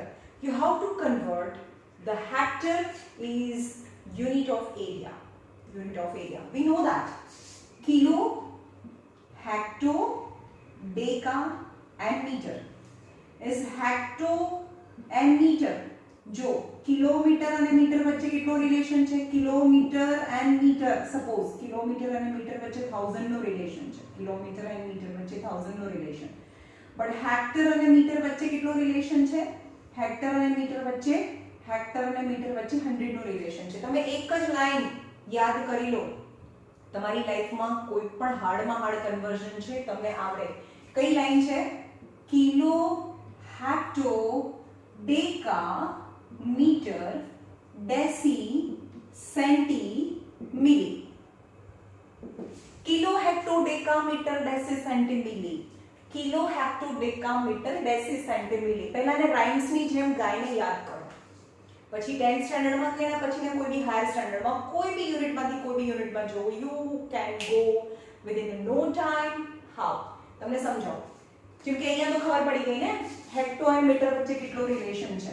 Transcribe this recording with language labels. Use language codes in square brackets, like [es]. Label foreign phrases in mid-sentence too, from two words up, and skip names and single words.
[en] You have to convert. The hectare is unit of area. We know that. Kilo, hecto, deca and meter. Is hecto and meter. [gu] જો કિલોમીટર અને મીટર વચ્ચે કેટલો રિલેશન છે? [en] kilometer and meter. [gu] સપોઝ કિલોમીટર અને મીટર વચ્ચે 1000 નો રિલેશન છે. [en] kilometer and meter [gu] વચ્ચે 1000 નો રિલેશન. બટ હેક્ટર અને મીટર વચ્ચે કેટલો રિલેશન છે? હેક્ટર અને મીટર વચ્ચે 100 નો રિલેશન છે. તમે એક જ લાઈન યાદ કરી લો. તમારી લાઈફમાં કોઈ પણ હાર્ડમાં [en] hard conversion [gu] છે તમને આવડે. કઈ લાઈન છે? [en] kilo, hecto, deca, meter, deci, centi, milli. kilo, hecto, deca, meter, deci, centi, milli. kilo, hecto, deca, meter, deci, centi, milli. [gu] પહેલાને રાઇમ્સ ની જેમ ગાઈને યાદ કરો. પછી 10th સ્ટાન્ડર્ડમાં કે એના પછીના કોઈ બી [en] higher standardમાં [gu] કોઈ બી યુનિટમાંથી કોઈ બી યુનિટમાં જો [en] you can go within no time. [gu] હાઉ તમને સમજાવો. જેમ કે અહીંયા તો ખબર પડી ગઈ ને હેક્ટો અને મીટર વચ્ચે કેટલો રિલેશન છે.